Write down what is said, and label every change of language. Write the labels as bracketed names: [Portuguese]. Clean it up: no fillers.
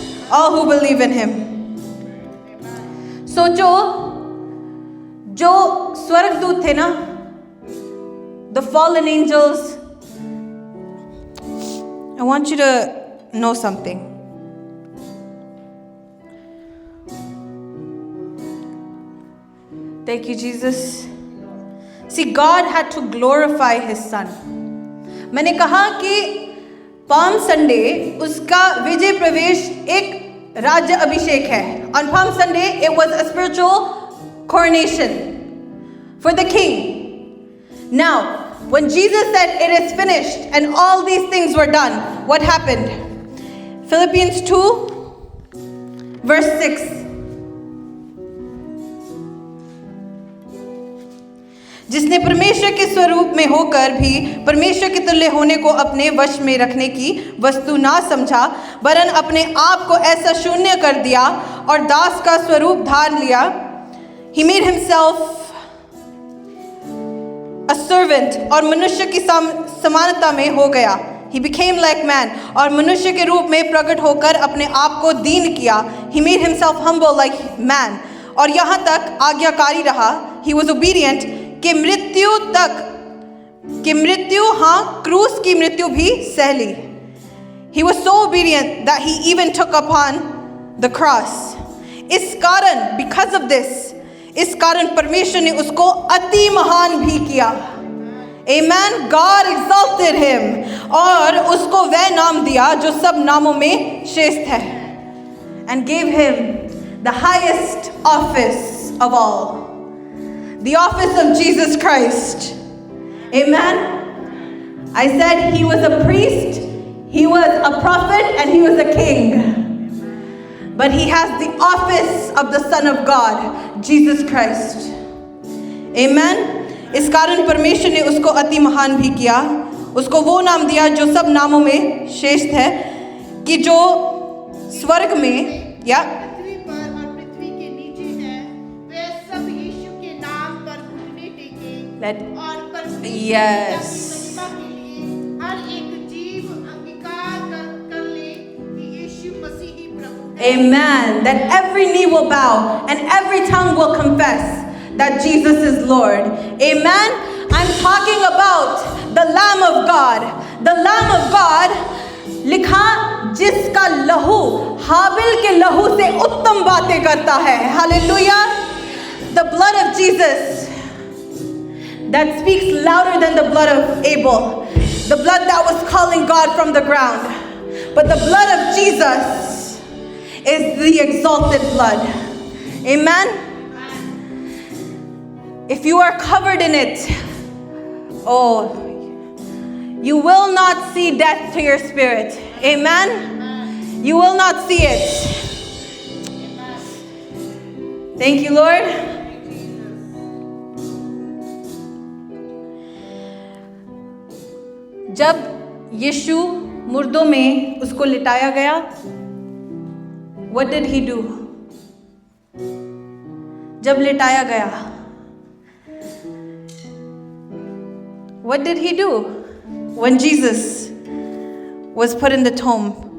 [English] All who believe in him. So [Hindi] जो स्वर्गदूत थे ना, [English] the fallen angels, I want you to know something. Thank you, Jesus. See, God had to glorify His Son. [Hindi] मैंने कहा कि palm Sunday उसका विजय प्रवेश एक राज्य अभिषेक है. [English] On Palm Sunday, it was a spiritual coronation for the king. Now, when Jesus said it is finished and all these things were done, what happened? Philippians 2 verse 6. [Hindi] जिसने परमेश्वर के स्वरूप में होकर भी परमेश्वर के तुल्य होने को अपने वश में रखने की वस्तु ना समझा, वरन अपने आप को ऐसा शून्य कर दिया और दास का स्वरूप धार लिया. [English] He made himself a servant [Hindi] और मनुष्य की समानता में हो गया. [English] He became like man [Hindi] और मनुष्य के रूप में प्रकट होकर अपने आप को दीन किया. [English] He made himself humble like man [Hindi] और यहाँ तक आज्ञाकारी रहा. [English] He was obedient [Hindi] कि मृत्यु हाँ क्रूस की मृत्यु भी सह ली. [English] He was so obedient that he even took upon the cross. [Hindi] इस कारण [English] because of this, [Hindi] इस कारण परमेश्वर ने उसको अति महान भी किया. [English] Amen. God exalted him [Hindi] और उसको वह नाम दिया जो सब नामों में श्रेष्ठ है. [English] And gave him the highest office of all. The office of Jesus Christ. Amen. I said he was a priest, he was a prophet, and he was a king. But he has the office of the Son of God, Jesus Christ. Amen. [Hindi] इस कारण परमेश्वर ने उसको अति महान भी किया. उसको वो नाम दिया जो सब नामों में श्रेष्ठ है, कि जो स्वर्ग में या पृथ्वी पर और पृथ्वी के नीचे है, वे सब यीशु के नाम पर घुटने टेके और परमेश्वर की महिमा के लिए हर एक जीव अंगीकार कर ले कि यीशु मसीह ही प्रभु है. [English] Amen. That every knee will bow and every tongue will confess that Jesus is Lord. Amen. I'm talking about the Lamb of God. The Lamb of God, [Hindi] लिखा जिसका लहू हाबिल के लहू से उत्तम बातें करता है. [English] Hallelujah. The blood of Jesus that speaks louder than the blood of Abel. The blood that was calling God from the ground. But the blood of Jesus is the exalted blood. Amen. If you are covered in it, oh, you will not see death to your spirit. Amen. You will not see it. Thank you, Lord. [Hindi] जब यीशु मुर्दों में उसको लिटाया गया, [English] what did he do? [Hindi] जब लिटाया गया, [English] what did he do when Jesus was put in the tomb?